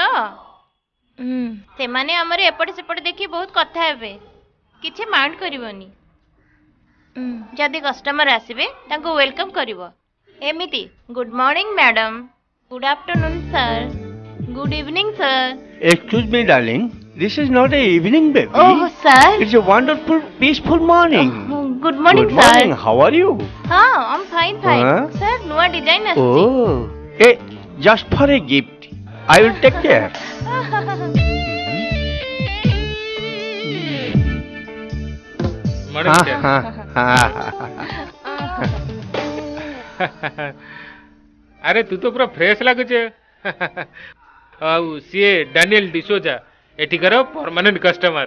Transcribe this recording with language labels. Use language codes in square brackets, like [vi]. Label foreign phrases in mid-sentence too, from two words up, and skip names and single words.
[or] ସେମାନେ ଆମର ଏପଟେ ସେପଟେ ଦେଖି ବହୁତ କଥା ହେବେ। କିଛି ମାଇଣ୍ଡ କରିବନି। ଯଦି କଷ୍ଟମର ଆସିବେ ତାଙ୍କୁ ୱେଲକମ୍ କରିବ। [en] ଏମିତି good morning madam, good afternoon sir, good evening sir. Excuse me, darling. This is not a evening, baby. [or] ଓହ ସାର୍, [en] It's a wonderful, peaceful morning. good morning Good ସାର୍। morning. How are you? ହଁ I'm fine fine Huh? [or] ସାର୍। ନୂଆ ଡିଜାଇନ୍ ଆସିଛି। [en] Oh, hey, just for a gift. I will take care. [or] ମର୍ଣ୍ଣିଂ ଆରେ ତୁ ତ ପୁରା ଫ୍ରେଶ ଲାଗୁଛେ। ଆଉ ସିଏ ଡାନିଏଲ ଡିସୋଜା ଏଠିକାର [en] permanent customer.